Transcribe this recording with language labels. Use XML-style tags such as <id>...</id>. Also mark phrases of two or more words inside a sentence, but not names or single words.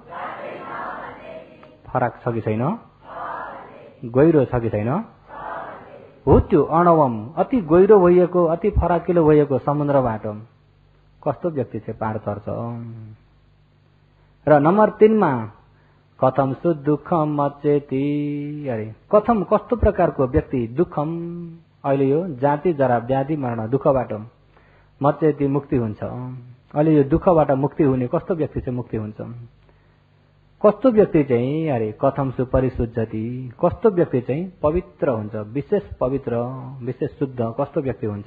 <ne>फरक छ कि छैन? गहिरो छ कि छैन? हो त्यो अणवम अति गहिरो भइएको अति फराकिलो भइएको समुद्रबाट कस्तो व्यक्ति चाहिँ पार तर्छ? र नम्बर 3 मा</ne> <pi>कथम सु दुःखम मच्चेति।</pi> <ne>अरे कथम कस्तो प्रकारको व्यक्ति दुःखम, अहिले यो जाति जरा व्याधि मरण दुःखबाट मच्चेति मुक्ति हुन्छ। अहिले यो दुःखबाट मुक्ति हुने कस्तो व्यक्ति चाहिँ मुक्ति हुन्छ? कस्तो व्यक्ति चाहिँ अरे</ne> <pi>कथम सु परिशुद्धति,</pi> <ne>कस्तो व्यक्ति चाहिँ पवित्र हुन्छ, विशेष पवित्र विशेष शुद्ध कस्तो व्यक्ति हुन्छ?</ne>